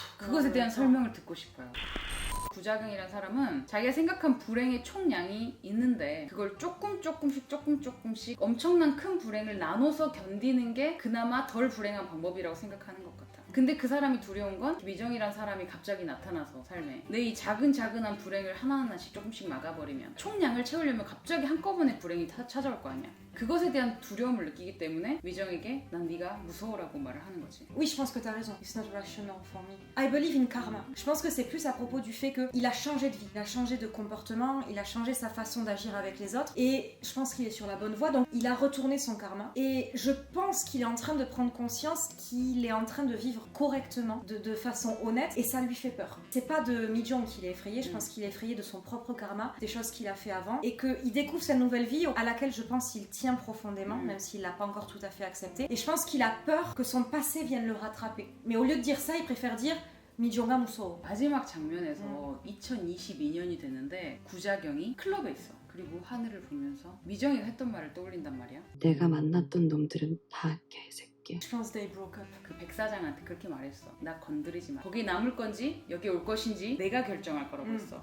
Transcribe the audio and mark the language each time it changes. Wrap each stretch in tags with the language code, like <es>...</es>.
<ko>그것에 대한 설명을 듣고 싶어요. 구자경이라는 사람은 자기가 생각한 불행의 총량이 있는데 그걸 조금씩 엄청난 큰 불행을 나눠서 견디는 게 그나마 덜 불행한 방법이라고 생각하는 것 같아. 근데 그 사람이 두려운 건 미정이란 사람이 갑자기 나타나서 삶에 내 이 작은한 불행을 하나하나씩 조금씩 막아버리면 총량을 채우려면 갑자기 한꺼번에 불행이 찾아올 거 아니야. 그것에 대한 두려움을 느끼기 때문에 미정에게 난 네가 무서워라고 말을 하는 거지.</ko> <fr>Oui, je pense que t'as raison.</fr> <en>It's not rational for me. I believe in karma.</en> <fr>Je pense que c'est plus à propos du fait qu'il a changé de vie, il a changé de comportement, il a changé sa façon d'agir avec les autres. Et je pense qu'il est sur la bonne voie, donc il a retourné son karma. Et je pense qu'il est en train de prendre conscience qu'il est en train de vivre correctement, de façon honnête, et ça lui fait peur. C'est pas de Mi-jong qu'il est effrayé, je pense qu'il est effrayé de son propre karma, des choses qu'il a fait avant, et qu'il découvre cette nouvelle vie à laquelle je pense qu'il tient profondément, même s'il l'a pas encore tout à fait accepté. Et je pense qu'il a peur que son passé vienne le rattraper. Mais au lieu de dire ça, il préfère dire</fr> <ko>미정아 무서워. 마지막 장면에서 2022년이 됐는데 구자경이 클럽에 있어. 그리고 하늘을 보면서 미정이가 했던 말을 떠올린단 말이야. 내가 만났던 놈들은 다 개새끼.</ko> <fr>Je pense</fr> <en>they broke up.</en> <ko>그 백사장한테 그렇게 말했어. 나 건드리지 마. 거기 남을 건지 여기 올 것인지 내가 결정할 거라고 했어.</ko>